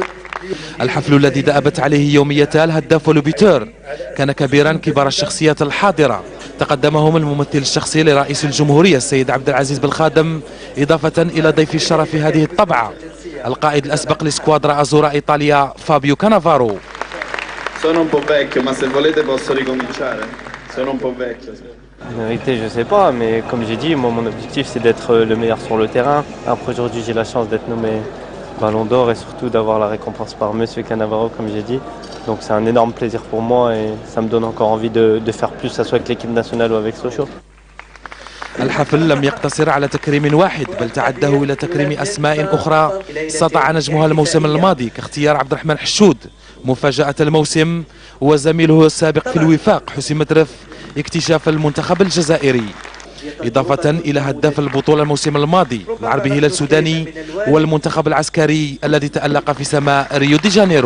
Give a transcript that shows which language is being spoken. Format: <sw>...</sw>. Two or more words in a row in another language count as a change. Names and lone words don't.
<ar>الحفل الذي دأبت عليه يوميتا الهداف ولوبيتور كان كبيرا كبار الشخصيات الحاضرة، تقدمهم الممثل الشخصي لرئيس الجمهورية السيد عبد العزيز بالخادم، إضافة إلى ضيف الشرف في هذه الطبعة القائد الأسبق لسكوادرا أزورا إيطاليا فابيو كانافارو.</ar> <it>Sono un po' vecchio, ma se volete posso ricominciare. Sono un po' vecchio.</it> <fr>En vérité, je sais pas, mais comme j'ai dit, moi, mon objectif, c'est d'être le meilleur sur le terrain. Après, aujourd'hui, j'ai la chance d'être nommé Ballon d'Or et surtout d'avoir la récompense par Monsieur Cannavaro, comme j'ai dit. Donc, c'est un énorme plaisir pour moi et ça me donne encore envie de faire plus, que ce soit avec l'équipe nationale ou avec Sochaux.</fr> <ar>الحفل لم يقتصر على تكريم واحد، بل تعده إلى تكريم أسماء أخرى سطع نجمها الموسم الماضي، كاختيار عبد الرحمن حشود مفاجأة الموسم، وزميله السابق في الوفاق حسين مدرف اكتشاف المنتخب الجزائري، إضافة إلى هداف البطولة الموسم الماضي العربي هلال السوداني والمنتخب العسكري الذي تألق في سماء ريو دي جانيرو.</ar>